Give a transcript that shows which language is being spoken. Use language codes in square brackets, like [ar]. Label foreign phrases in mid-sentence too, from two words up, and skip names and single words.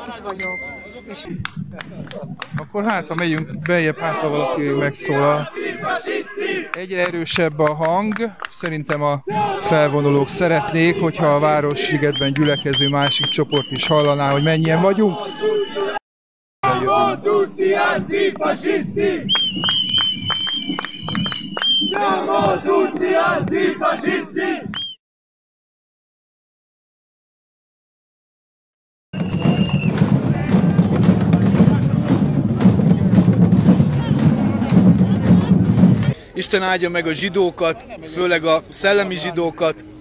[hu] És... Akkor hát, ha megyünk beljebb, hát ha valaki megszólal. Egyre erősebb a hang, szerintem a felvonulók szeretnék, hogyha a Városligetben gyülekező másik csoport is hallaná, hogy mennyien vagyunk. [it] Siamo tutti antifascisti! Siamo tutti antifascisti! [hu] Isten áldja meg a zsidókat, főleg a szellemi zsidókat.